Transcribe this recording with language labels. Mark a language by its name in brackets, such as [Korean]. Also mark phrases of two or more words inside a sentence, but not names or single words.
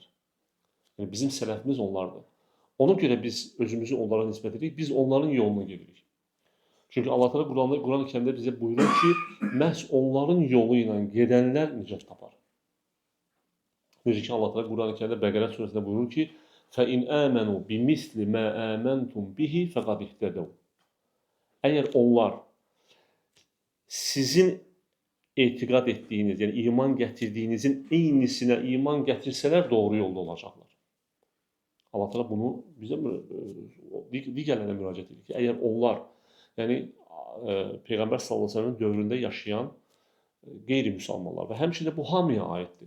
[Azerbaijani] Yəni bizim sələfimiz onlardır. Ona görə biz özümüzü onlara nisbət edirik, biz onların yoluna gedirik. Çünki Allah Teala Qur'an-ı Kərimdə bizə buyurur ki, məhz onların yolu ilə gedənlər nicat tapar. Necə ki Allah Teala Qur'an-ı Kərimdə Bəqərə surəsində buyurur ki, [Arabic] فَإِنْ آمَنُوا بِمِثْلِ مَا آمَنْتُمْ بِهِ فَقَدْ اهْتَدَوْا. [Azerbaijani] Əgər onlar sizin etiqad etdiyiniz, yəni iman gətirdiyinizin eynisinə iman gətirsələr doğru yolda olacaqlar. Allah Teala bunu bizə digərlərinə müraciət edir ki, əgər onlar, yəni Peyğəmbər [Arabic] صلى الله عليه وسلم [Azerbaijani] dövründə yaşayan qeyri-müsəlmanlar və həmçinin bu hamıya aiddir.